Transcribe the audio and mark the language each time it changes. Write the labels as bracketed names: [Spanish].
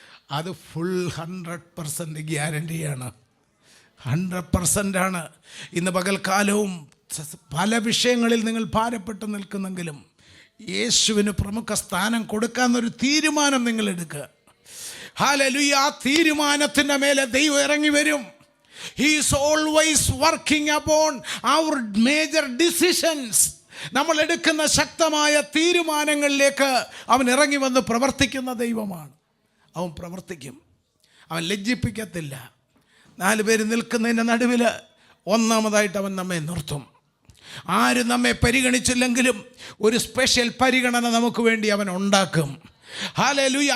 [Malayalam] അത് ഫുൾ 100% ഗ്യാരണ്ടിയാണ്. 100% ആണ്. ഇന്ന് പകൽക്കാലവും പല വിഷയങ്ങളിൽ നിങ്ങൾ ഭാരപ്പെട്ട് നിൽക്കുന്നെങ്കിലും യേശുവിന് പ്രമുഖ സ്ഥാനം കൊടുക്കാമെന്നൊരു തീരുമാനം നിങ്ങൾ എടുക്കുക. ഹല്ലേലൂയ. ആ തീരുമാനത്തിൻ്റെ മേലെ ദൈവം ഇറങ്ങി വരും. [English] He is always working upon our major decisions. [Malayalam] നമ്മൾ എടുക്കുന്ന ശക്തമായ തീരുമാനങ്ങളിലേക്ക് അവൻ ഇറങ്ങി വന്ന് പ്രവർത്തിക്കുന്ന ദൈവമാണ്. അവൻ പ്രവർത്തിക്കും. അവൻ ലജ്ജിപ്പിക്കത്തില്ല. 4 പേര് നിൽക്കുന്നതിൻ്റെ നടുവിൽ ഒന്നാമതായിട്ട് അവൻ നമ്മെ നിർത്തും. ആരും നമ്മെ പരിഗണിച്ചില്ലെങ്കിലും ഒരു സ്പെഷ്യൽ പരിഗണന നമുക്ക് വേണ്ടി അവൻ ഉണ്ടാക്കും. ഹല്ലേലൂയ.